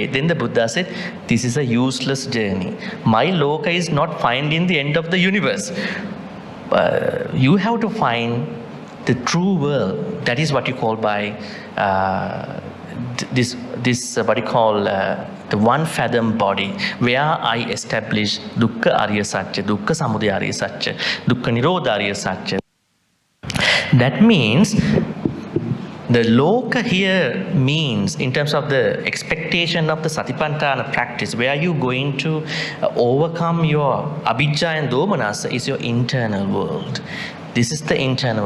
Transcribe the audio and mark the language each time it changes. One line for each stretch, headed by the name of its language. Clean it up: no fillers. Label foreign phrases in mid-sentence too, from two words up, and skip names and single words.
English: Then the Buddha said, this is a useless journey. My loka is not finding the end of the universe. You have to find the true world. That is what you call by this what you call the one fathom body, where I establish
Sanskrit: dukkha arya satya, dukkha samudaya arya satya, dukkha nirodha arya satya.
English: That means the loka here means, in terms of the expectation of the Satipatthana practice, where you going to overcome your abhijja and domanassa, is your internal world. This is the internal world.